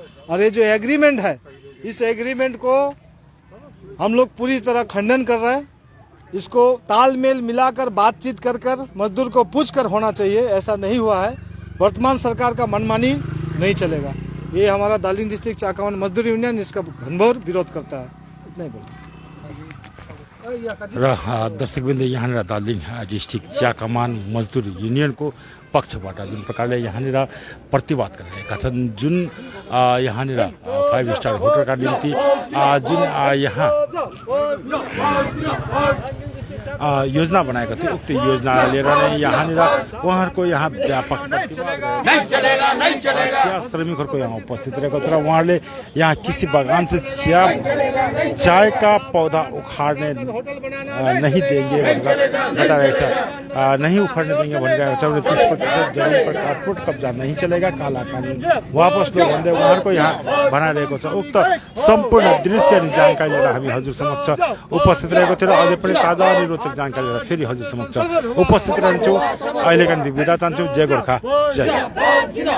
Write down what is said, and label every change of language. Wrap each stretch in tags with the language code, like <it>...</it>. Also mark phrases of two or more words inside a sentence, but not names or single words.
<hi>और ये जो एग्रीमेंट है, इस एग्रीमेंट को हम लोग पूरी तरह खंडन कर रहे हैं। इसको तालमेल मिलाकर बातचीत कर मजदूर को पूछ कर होना चाहिए, ऐसा नहीं हुआ है। वर्तमान सरकार का मनमानी नहीं चलेगा। ये हमारा दार्जिलिंग डिस्ट्रिक्ट चाय कमान मजदूर यूनियन इसका घनघोर विरोध करता है। इतना ही बोला।</hi> <ne>र दर्शकवृन्द यहाँनिर दार्जिलिङ डिस्ट्रिक्ट चिया कमान मजदुर युनियनको पक्षबाट जुन प्रकारले यहाँनिर प्रतिवाद गरिरहेका छन्, जुन यहाँनिर 5 स्टार होटलका निम्ति जुन यहाँ योजना बनाएको थियो, उक्त योजना लिएर नै यहाँनिर उहाँहरूको यहाँ व्यापक चिया श्रमिकहरूको यहाँ उपस्थित रहेको छ र उहाँहरूले यहाँ कृषि</ne> <hi>बगान से चाय का पौधा उखाड़ने नहीं देंगे</hi> <ne>भनेर बताइरहेको छ।</ne> <hi>नहीं उखाड़ने देंगे</hi> <ne>भनिरहेको छ।</ne> <hi>30% जमिन पर कारपोरेट कब्जा नहीं चलेगा, काला कानुन वापस लो</hi> <ne>भन्दै उहाँहरूको यहाँ भनाइरहेको छ। उक्त सम्पूर्ण दृश्य अनि जानकारी लिएर हामी हजुर समक्ष उपस्थित रहेको थियो र अझै पनि ताजा अनि रोचक जानकारी लिएर फेरि हजुर समक्ष उपस्थित रहन्छौँ। अहिलेका निम्ति बिदा चाहन्छु। जय गोर्खा, जय।</ne>